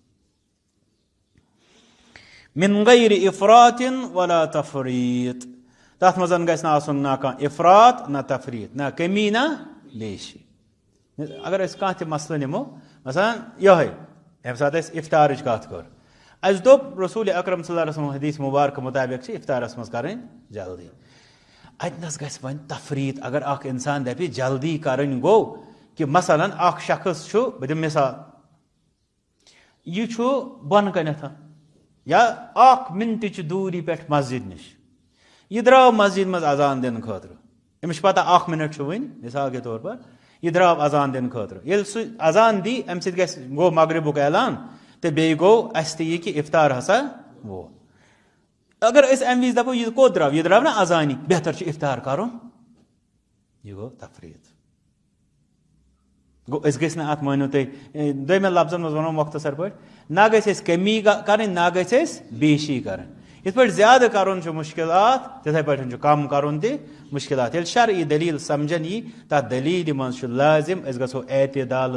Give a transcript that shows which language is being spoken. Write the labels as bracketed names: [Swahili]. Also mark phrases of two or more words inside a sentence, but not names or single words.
[Arabic] من غیر افراط ولا تفریٖط [Kashmiri] تتھ منٛز گژھِ نہٕ آسُن نہ کانٛہہ افراط نہ تفریٖط نہ کمی نہ بیشی اگر أسۍ کانٛہہ تہِ مسلہٕ نِمو مثلاً یِہوٚے ییٚمہِ ساتہٕ أسۍ افطارٕچ کتھ کٔر اَسہِ دوٚپ رسول اکرم [Arabic] صلی اللہ علیہ وسلم [Kashmiri] حدیث مبارکہٕ مُطابق چھِ افطارس منٛز کرٕنۍ جلدی اتنس گژھِ وۄنۍ تفریٖط اگر اکھ انسان دپہِ جلدی کرٕنۍ گوٚو کہِ مثلاً اکھ شخص چھُ بہٕ دِمہٕ مثال یہِ چھُ بۄنہٕ کنٮ۪تھ یا 1 مِنٹٕچہِ دوٗری پٮ۪ٹھ مسجد نِش یہِ درٛاو مسجد منٛز اذان دِنہٕ خٲطرٕ أمِس چھِ پتہ 1 مِنٹ چھُ وُنہِ [Urdu] مثال کے طور پر [Kashmiri] یہِ درٛاو اذان دِنہٕ خٲطرٕ ییٚلہِ سُہ اذان دی امہِ سۭتۍ گوٚو مغربُک اعلان تہٕ بیٚیہِ گوٚو اسہِ تہِ یہِ کہِ افطار ہسا ووت اگر أسۍ امہِ وِزِ دپو یہِ کوٚت درٛاو یہِ درٛاو نا اذانی بہتر چھُ افطار کرُن یہِ گوٚو تفریٖط گوٚو أسۍ گٔژھۍ نہٕ اتھ مٲنِو تُہۍ دوٚیمٮ۪ن لفظن منٛز ونو مۄختصر پٲٹھۍ نہ گژھِ أسۍ کمی کرٕنۍ نہ گژھِ أسۍ بیشی کرٕنۍ یِتھ پٲٹھۍ زیادٕ کرُن چھُ مُشکلات تِتھے پٲٹھۍ چھُ کم کرُن تہِ مُشکلات ییٚلہِ شرعی دلیٖل سمجھن یی تتھ دلیٖلہِ منٛز چھُ لٲزم أسۍ گژھو اعتدال